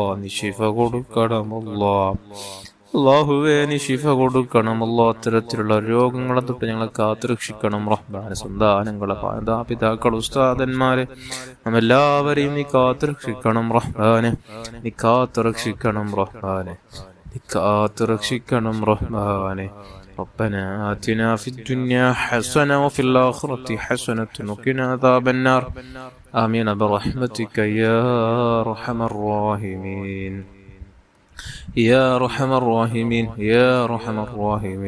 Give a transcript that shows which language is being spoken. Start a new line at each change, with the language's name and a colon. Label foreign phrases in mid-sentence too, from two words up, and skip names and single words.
Malayalam: നീ ശിഫ കൊടുക്കണമല്ലോ. അല്ലാഹുവേ നീ ശിഫ കൊടുക്കണമല്ലോ. അത്തരത്തിലുള്ള രോഗങ്ങളെ തൊട്ട് ഞങ്ങളെ കാത്തുരക്ഷിക്കണം റഹ്മാനെ. സന്താനങ്ങളെ, മാതാപിതാക്കൾ, ഉസ്താദന്മാരെ, നമ്മെല്ലാവരെയും നീ കാത്തുരക്ഷിക്കണം റഹ്മാനെ. നീ കാത്തുരക്ഷിക്കണം റഹ്മാനെ. നീ കാത്തുരക്ഷിക്കണം റഹ്മാനെ.
Arabic: ربنا آتنا في الدنيا حسنة وفي الآخرة حسنة وقنا عذاب النار آمين برحمتك يا أرحم الراحمين يا أرحم الراحمين يا أرحم الراحمين.